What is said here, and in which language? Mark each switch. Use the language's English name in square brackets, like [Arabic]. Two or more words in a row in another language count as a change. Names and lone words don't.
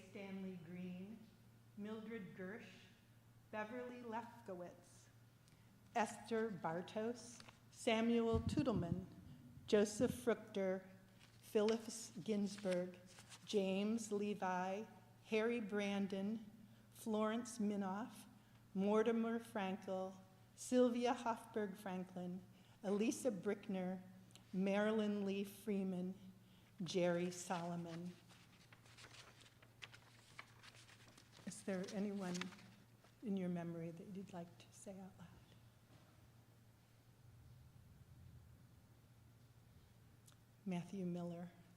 [English] Stanley Green, Mildred Gersh, Beverly Lefkowitz, Esther Bartos, Samuel Tudelman, Joseph Fruchter, Phyllis Ginsberg, James Levi, Harry Brandon, Florence Minoff, Mortimer Frankel, Sylvia Hoffberg Franklin, Elisa Brickner, Marilyn Lee Freeman, Jerry Solomon. Is there anyone in your memory that you'd like to say out loud? Matthew Miller.